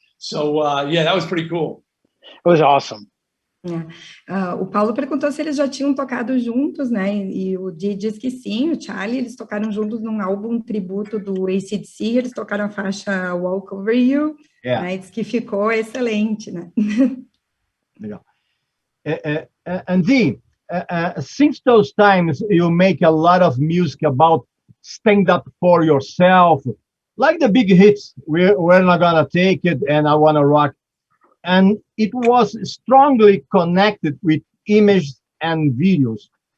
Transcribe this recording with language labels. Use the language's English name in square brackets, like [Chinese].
[English] So yeah, that was pretty cool. It was awesome. [Portuguese] O Paulo perguntou se eles já tinham tocado juntos, né? E o Dee diz que sim, o Charlie, eles tocaram juntos num álbum tributo do AC/DC, eles tocaram a faixa Walk Over You, né? Diz que ficou excelente, né? Legal. [English] And Dee, since those times you make a lot of music about stand up for yourself, like the big hits, we're not gonna take it and I Wanna Rock. And it was strongly connected with images and videos.